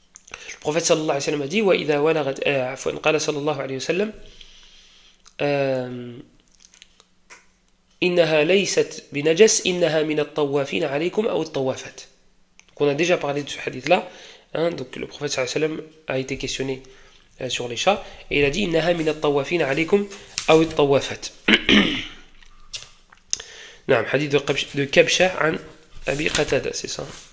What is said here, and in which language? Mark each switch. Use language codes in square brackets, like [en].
[fr] Le prophète sallallahu alayhi wa sallam a dit [ar] وَإِذَا وَلَغَتْ عفوا قال صلى الله عليه وسلم إنها ليست بنجس إنها من الطوافين عليكم أو الطوافات. [fr] Donc on a déjà parlé de ce hadith là, hein, donc le prophète sallallahu alayhi wa sallam a été questionné sur les chats et il a dit [ar] إنها من الطوافين عليكم أو الطوافات. نعم حديث de Kabsha عن أبي قتادة, [fr] c'est ça.